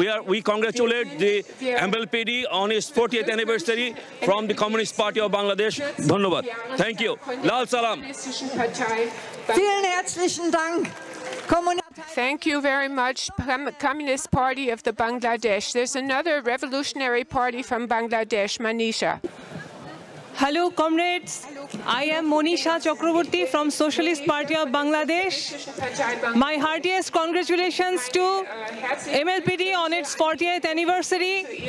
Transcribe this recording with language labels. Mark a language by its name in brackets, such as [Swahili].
[English] We congratulate the MLPD on its 40th anniversary from the Communist Party of Bangladesh. [Bangla] Dhanyabad. [English] Thank you. [Bangla] Lal Salam. [German] Vielen herzlichen Dank. [English] Thank you very much, Communist Party of the Bangladesh. There's another revolutionary party from Bangladesh, Manisha. Hello, comrades. I am Monisha Chakraborty from Socialist Party of Bangladesh. My heartiest congratulations to MLPD on its 40th anniversary.